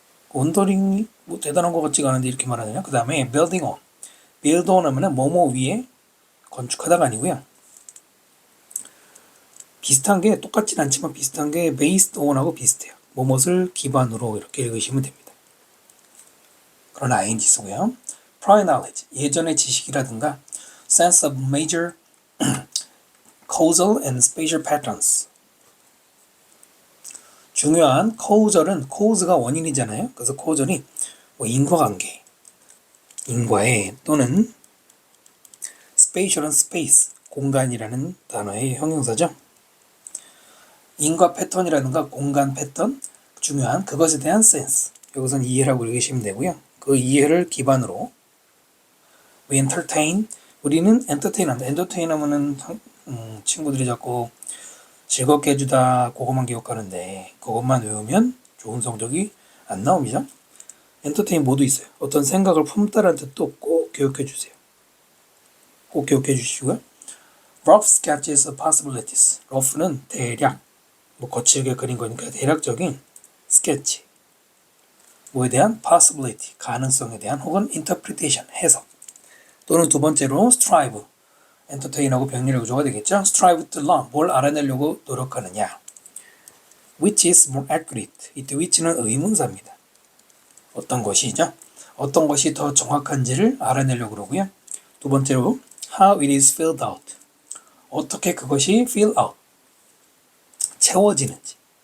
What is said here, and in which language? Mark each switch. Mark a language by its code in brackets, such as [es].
[ko] 원더링이 대단한 것 같지가 않은데 이렇게 말하느냐. 그 다음에 [en] building on, build on [ko] 하면 뭐뭐 위에 건축하다가 아니고요. 비슷한 게, 똑같진 않지만 비슷한 게 based on하고 비슷해요. 뭐뭇을 기반으로 이렇게 읽으시면 됩니다. 그러나 ing 쓰고요. [en] prior knowledge, [ko] 예전의 지식이라든가 [en] sense of major causal and spatial patterns, [ko] 중요한 causal은 cause가 원인이잖아요. 그래서 causal이 인과관계, 인과의, 또는 spatial은 space, 공간이라는 단어의 형용사죠. 인과 패턴이라든가 공간 패턴, 중요한 그것에 대한 sense, 여기서는 이해라고 읽으시면 되고요. 그 이해를 기반으로 [en] we entertain, [ko] 우리는 entertain한다. entertain 하면은 친구들이 자꾸 즐겁게 해주다 그것만 기억하는데 그것만 외우면 좋은 성적이 안 나옵니다. entertain 모두 있어요. 어떤 생각을 품다라는 뜻도 꼭 기억해 주세요. 꼭 기억해 주시고요. [en] rough sketches of possibilities. [ko] rough는 대략, 뭐 거칠게 그린 거니까 대략적인 스케치. 뭐에 대한 possibility, 가능성에 대한 혹은 interpretation, 해석. 또는 두 번째로 strive, entertain하고 병렬 구조가 되겠죠. [en] strive to learn, [ko] 뭘 알아내려고 노력하느냐. [en] which is more accurate. [ko] 이때 which는 의문사입니다. 어떤 것이죠? 어떤 것이 더 정확한지를 알아내려고 그러고요. 두 번째로 [en] how it is filled out. [ko] 어떻게 그것이 fill out, 채워지는지.